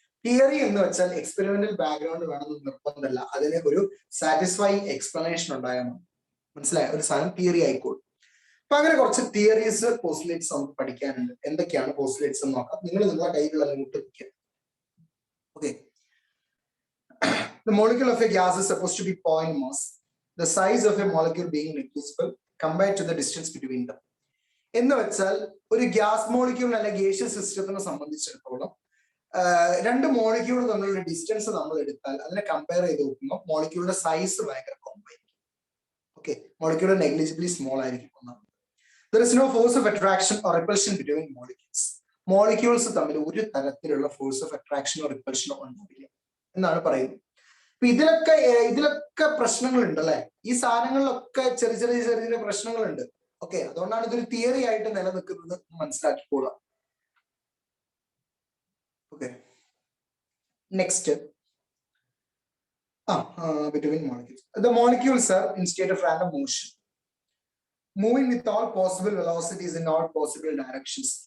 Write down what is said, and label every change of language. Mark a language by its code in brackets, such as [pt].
[ml] Theory എന്ന് വെച്ചാൽ experimental background വേണമെന്ന് നിർബന്ധമല്ല, അതിന് ഒരു സാറ്റിസ്ഫൈങ് എക്സ്പ്ലനേഷൻ ഉണ്ടായാൽ മതി. മനസ്സിലായോ? ഒരു സാധനം തിയറി ആയിക്കോളും. അപ്പൊ അങ്ങനെ കുറച്ച് തിയറീസ്, പോസ്റ്റുലേറ്റ്സ് നമുക്ക് പഠിക്കാനുണ്ട്. എന്തൊക്കെയാണ് പോസ്റ്റുലേറ്റ്സ് എന്ന് നോക്കാം. നിങ്ങൾ നിങ്ങളുടെ കയ്യിലുള്ള നോട്ട് വെക്കുക. Okay. [en] The molecule of a gas is supposed to be point mass, the size of a molecule being negligible compared to the distance between them. [ml] എന്ന് വെച്ചാൽ ഒരു ഗ്യാസ് മോളിക്യൂൾ അല്ല ഗേഷ്യസ് സിസ്റ്റത്തിനെ സംബന്ധിച്ചിടത്തോളം രണ്ട് മോളിക്യൂൾ തമ്മിലുള്ള ഡിസ്റ്റൻസ് നമ്മൾ എടുത്താൽ അതിനെ കമ്പയർ ചെയ്ത് നോക്കുമ്പോൾ മോളിക്യൂളിന്റെ സൈസ് ഭയങ്കര കുറവായിരിക്കും. ഓക്കെ, മോളിക്യൂൾ നെഗ്ലിജിബിളി സ്മോൾ ആയിരിക്കും. ഒന്നാമത്, [en] there is no force of attraction or repulsion between molecules. [ml] Molecules തമ്മിൽ ഒരു തരത്തിലുള്ള ഫോഴ്സ് ഓഫ് അട്രാക്ഷനോ റിപ്പൽഷനോ ഉണ്ടാവില്ല എന്നാണ് പറയുന്നത്. അപ്പൊ ഇതിലൊക്കെ പ്രശ്നങ്ങളുണ്ട് അല്ലെ, ഈ സാധനങ്ങളിലൊക്കെ ചെറിയ ചെറിയ ചെറിയ ചെറിയ പ്രശ്നങ്ങളുണ്ട്. ഓക്കെ, അതുകൊണ്ടാണ് ഇതൊരു തിയറി ആയിട്ട് നിലനിൽക്കുന്നത് മനസ്സിലാക്കിക്കോളാം. Okay, next [en] between molecules. The molecules are in state of random motion, moving with all possible velocities in all possible directions.